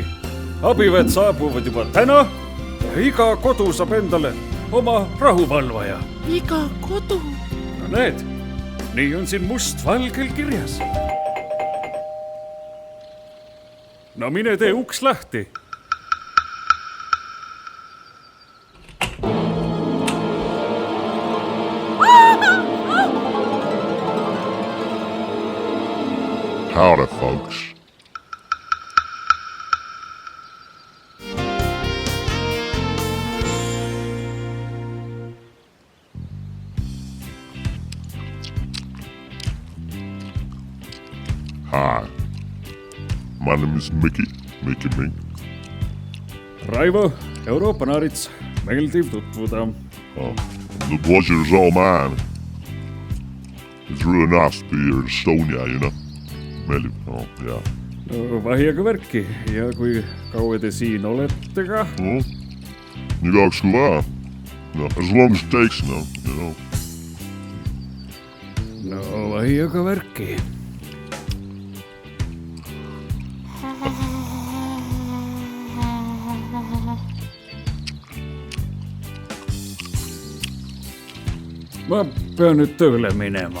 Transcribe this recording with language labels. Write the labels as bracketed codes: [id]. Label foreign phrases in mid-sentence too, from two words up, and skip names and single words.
[et] Abiväed saabuvad juba täna ja iga kodu saab endale oma rahuvalvaja. Iga kodu? No näed, nii on siin must-valgel kirjas. No mine tee uks lahti. [en] Howdy, folks. Hi. My name is Mickey Mink. [et] Raivo, Euroopa naarits. Meeldiv tutvuda. [en] The pleasure's all mine. It's really nice to be here in Estonia, you know. [et] Meeldib, jaa. No vahi aga värki. Ja kui kaua te siin olete ka? Nii kauaks kui vaja. [en] No, as long as it takes, no, you know. [et] No vahi aga värki. Ma pean nüüd tööle minema.